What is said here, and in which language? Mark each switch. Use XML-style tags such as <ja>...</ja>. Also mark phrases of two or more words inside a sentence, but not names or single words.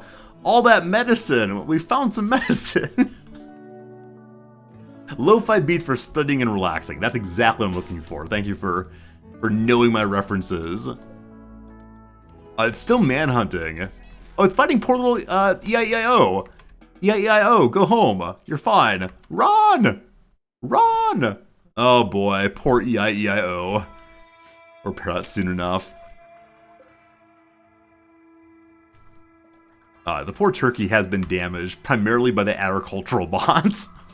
<en>All that medicine. We found some medicine. Lo-fi beats for studying and relaxing. That's exactly what I'm looking for. Thank you for knowing my references. It's still manhunting. Oh, it's fighting poor little E-I-E-I-O. E-I-E-I-O, go home. You're fine. Run! Run! Oh boy, poor E-I-E-I-O. Repair that soon enough. The poor turkey has been damaged, primarily by the agricultural bots.</en>